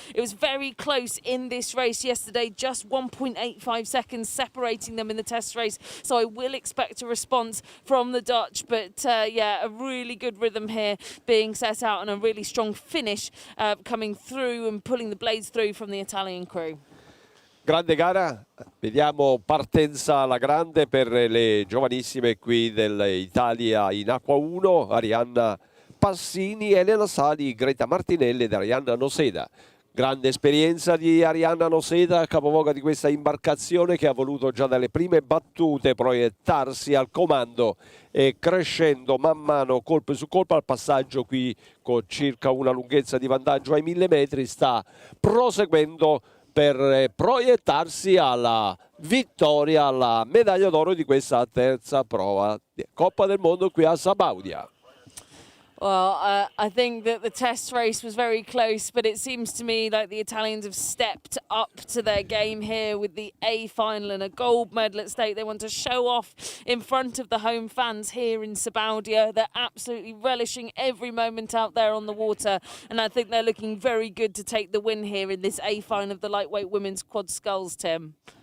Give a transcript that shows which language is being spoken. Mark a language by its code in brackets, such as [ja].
[en] It was very close in this race yesterday, just 1.85 seconds separating them in the test race. So I will expect a response from the Dutch. But yeah, a really good rhythm here being set out and a really strong finish coming through and pulling the blades through from the Italian crew. [it] Grande gara, vediamo partenza alla grande per le giovanissime qui dell'Italia in Acqua 1, Arianna Passini, Elena Sali, Greta Martinelli ed Arianna Noseda. Grande esperienza di Arianna Noseda, capovoga di questa imbarcazione, che ha voluto già dalle prime battute proiettarsi al comando e crescendo man mano colpo su colpo. Al passaggio qui con circa una lunghezza di vantaggio ai 1000 metri sta proseguendo per proiettarsi alla vittoria, alla medaglia d'oro di questa terza prova di Coppa del Mondo qui a Sabaudia. [en] Well, I think that the test race was very close, but it seems to me like the Italians have stepped up to their game here with the A final and a gold medal at stake. They want to show off in front of the home fans here in Sabaudia. They're absolutely relishing every moment out there on the water, and I think they're looking very good to take the win here in this A final of the lightweight women's quad sculls, Tim.